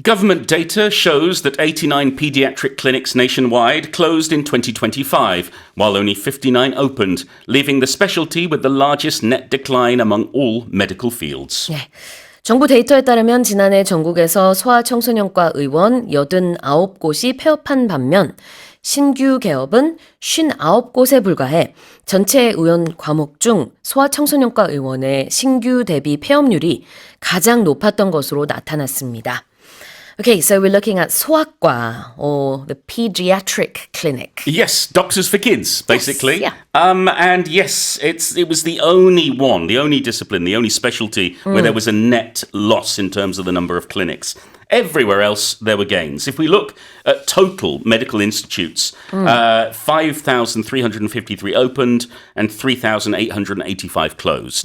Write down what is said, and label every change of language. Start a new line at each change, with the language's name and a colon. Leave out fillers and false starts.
English: Government data shows that 89 pediatric clinics nationwide closed in 2025, while only 59 opened, leaving the specialty with the largest net decline among all medical fields.
Korean: 네. 정부 데이터에 따르면 지난해 전국에서 소아청소년과 의원 89곳이 폐업한 반면 신규 개업은 59곳에 불과해 전체 의원 과목 중 소아청소년과 의원의 신규 대비 폐업률이 가장 높았던 것으로 나타났습니다.
English: Okay, so we're looking at 소아과, or the pediatric clinic. Yes, doctors for kids, basically. Yes, and yes, it was the only one, the only discipline, the only specialty where there was a net loss in terms of the number of clinics. Everywhere else, there were gains. If we look at total medical institutes, 5,353 opened and 3,885 closed.